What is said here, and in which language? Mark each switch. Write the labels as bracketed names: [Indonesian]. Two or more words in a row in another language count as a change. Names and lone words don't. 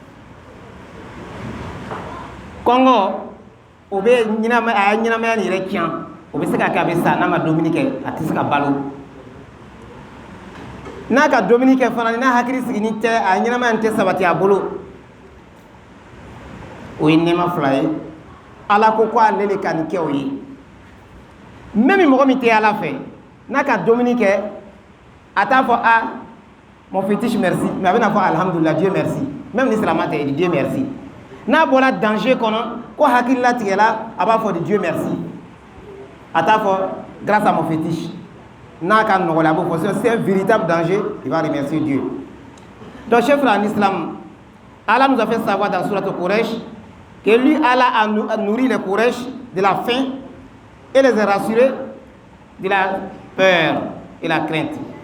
[Bambara] kɔngɔ o bɛ ɲɛnamaya nin yɛrɛ tiɲɛ o bɛ se ka kɛ a bɛ sa n'a ma dumuni kɛ a tɛ se ka balo n'a ka dumuni kɛ fana n'a hakili sigini tɛ a ɲɛnamaya tɛ sabati a bolo o ye nɛɛma fila ye ala ko ale de ka nin kɛ o ye même mɔgɔ min tɛ ala fɛ n'a ka dumuni kɛ a t'a fɔ a [French] mon fétiche merci [Bambara] mais a bɛna fɔ alhamdulillah [French] Dieu merci [Bambara] même ni silamɛ tɛ [French] Dieu merci [Bambara] n'a bɔra danger kɔnɔ ko hakili latigɛla a b'a fɔ de [French] Dieu merci [Bambara] a t'a fɔ [French] grâce à mon fétiche [Bambara] n'a ka nɔgɔla a b'o fɔ [French] c'est un véritable danger il va remercier Dieu. Donc chers frères en islam, Allah nous a fait savoir dans Sourate Quraish que lui Allah a nourri les Quraish de la faim et les a rassurés de la peur et la crainte.